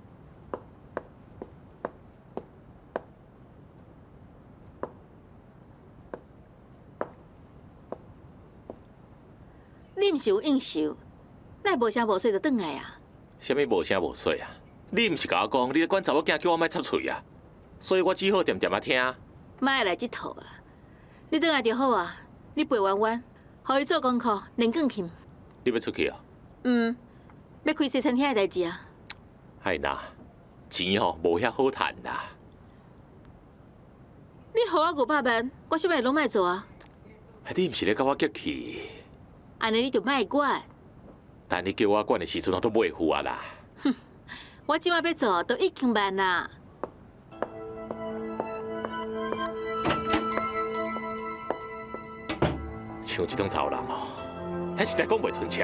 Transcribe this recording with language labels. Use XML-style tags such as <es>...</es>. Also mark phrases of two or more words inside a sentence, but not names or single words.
<nan>你毋是有应酬，奈无声无息就转来啊？什么无声无息啊？你毋是甲我讲，你咧管查某囝叫我莫插嘴啊？所以我只好点点啊听。莫来这套啊！你转来就好啊！你陪婉婉，互伊做功课，练更勤。你要出去啊？要开西餐厅的代志啊。哎呐，钱吼无遐好赚啦。你互我500万，我啥物拢莫做啊。你毋是咧甲我激气？安尼你就莫管。但你叫我管的时阵，我都袂赴啊啦。我即摆要做都已经办啦。像这种查某人哦，咱实在讲袂出车。</nan>